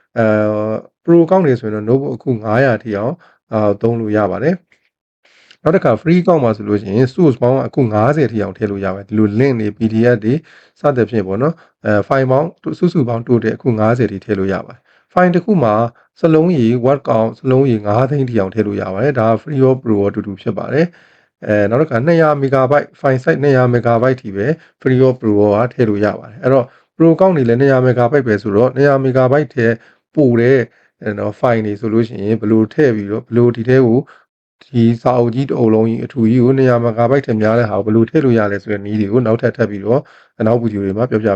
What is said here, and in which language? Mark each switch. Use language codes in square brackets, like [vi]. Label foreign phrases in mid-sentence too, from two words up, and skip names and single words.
[en] pro account [my] တွေဆိုရင်တော့ notebook အခု900ထိအောင်သုံးလို့ရပါတယ်နောက်တစ်ခါ [en] free account [my] မှာဆိုလို့ရှိရင် source ပေါင်းအခု90ထိအောင်ထည့်လို့ရပါတယ်ဒီလို link တွေ PDF တွေစသဖြင့်ပေါ့နော်file ပေါင်းစုစုပေါင်း total အခု90ထိထည့်လို့ရပါတယ် file တစ်ခုမှာစလုံးရည် [en] word count [my] စလုံးရည်9သိန်းထိ အောင်ထည့်လို့ရပါတယ်ဒါ [en] free or pro [my] အတူတူဖြစ်ပါတယ်နောက်တစ်ခါ [en] 200 megabyte file size 200 megabyte [my] ထိပဲ [en] free or pro [my] ကထည့်လို့ရပါတယ်အဲ့တော့ [en] pro account [my] တွေလည်း200 megabyte ပဲဆိုတော့200 megabyte ထဲပို့တဲ့နော် file တွေဆိုလို့ရှိရင်ဘယ်လို ထည့်ပြီးတော့ဘယ်လိုဒီထဲကိုဒီစာအုပ်ကြီးတစ်အုပ်လုံးကြီးအထူကြီးကို200 megabyte ထဲများတဲ့ဟာကိုဘယ်လိုထည့်လို့ရလဲဆိုတဲ့နည်းတွေကိုနောက်ထပ်ပြီးတော့နောက်ဗီဒီယိုတွေမှာပြောပြ